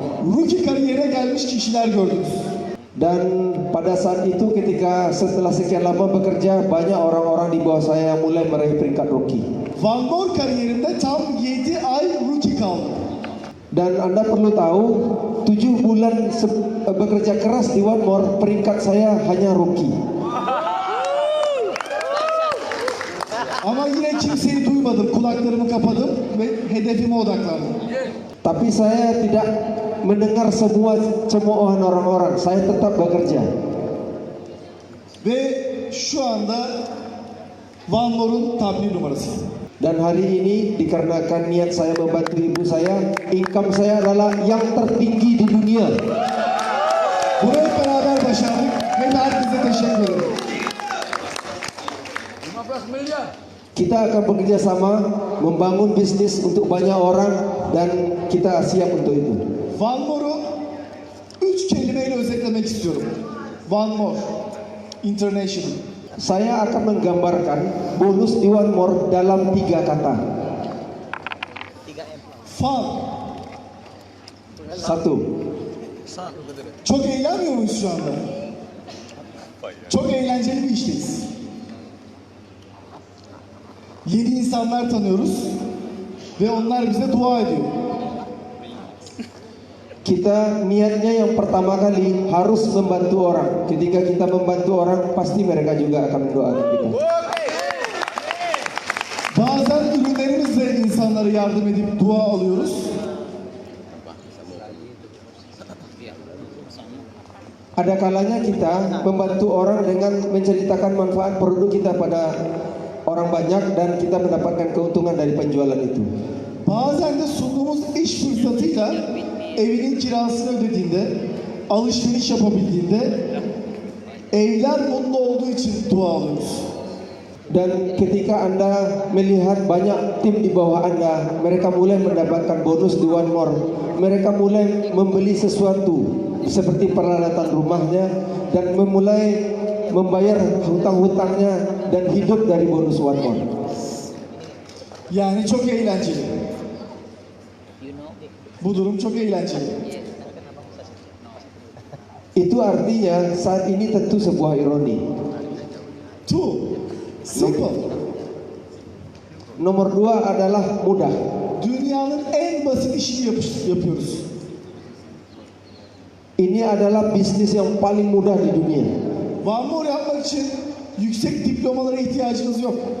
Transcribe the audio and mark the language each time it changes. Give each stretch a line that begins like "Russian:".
Turkish: Rookie kariyerine gelmiş kişiler gördünüz.
Indonesian: Dan pada saat itu ketika setelah sekian lama bekerja, banyak orang-orang di bawah saya yang mulai meraih peringkat rookie.
Turkish: One More kariyerimde tam 7 ay rookie kaldım.
Indonesian: Dan Anda perlu tahu, 7 bulan bekerja keras di One More, peringkat saya hanya rookie.
Turkish: Ama yine kimseyi duymadım. Kulaklarımı kapadım ve hedefime odaklandım.
Indonesian: Tapi saya tidak mendengar semua cemoohan orang-orang. Saya tetap bekerja.
Turkish: Ve şu anda One More'un tabir numarası.
Indonesian: Dan hari ini dikarenakan niat saya membantu ibu saya, income saya adalah yang tertinggi di dunia.
Turkish: Bunu hep beraber başardık. Ve herkese teşekkür ederim.
Indonesian: Kita akan bekerja sama membangun bisnis untuk banyak orang dan kita siap untuk itu.
Turkish: One More'u 3 kelimeyle özetlemek istiyorum.
English: One More International.
Indonesian: Saya akan menggambarkan bonus di One More dalam 3 kata.
English: Fun. 1.
Turkish: Çok eğlenmiyor muyuz şu anda? Çok eğlenceli bir işteyiz. Yeni insanlar tanıyoruz ve onlar bize dua ediyor.
Indonesian: Kita niatnya yang pertama kali harus membantu orang. Ketika kita membantu orang, pasti mereka juga akan mendoakan kita.
Turkish: Bazen ürünlerimizle insanlara yardım edip dua alıyoruz.
Indonesian: Ada kalanya kita membantu orang dengan menceritakan manfaat produk kita pada orang banyak dan kita mendapatkan keuntungan dari penjualan itu.
Turkish: Bazen de sunduğumuz iş fırsatıyla evinin kirasını ödediğinde, alışveriş yapabildiğinde evler mutlu olduğu için dua alıyoruz.
Indonesian: Dan ketika Anda melihat banyak tim di bawah Anda, mereka mulai mendapatkan bonus di One More. Mereka mulai membeli sesuatu seperti peralatan rumahnya dan memulai membayar hutang-hutangnya dan hidup dari bonus One More.
Turkish: Yani çok eğlenceli. Bu durum çok eğlenceli.
Indonesian: Itu artinya saat ini tentu sebuah ironi.
English: Two, simple.
Indonesian: Nomor 2 adalah mudah.
Turkish: Dünyanın en basit işini yapıyoruz.
Indonesian: Ini adalah bisnis yang paling mudah di dunia.
Turkish: One More yapmak için yüksek diplomalara ihtiyacınız yok.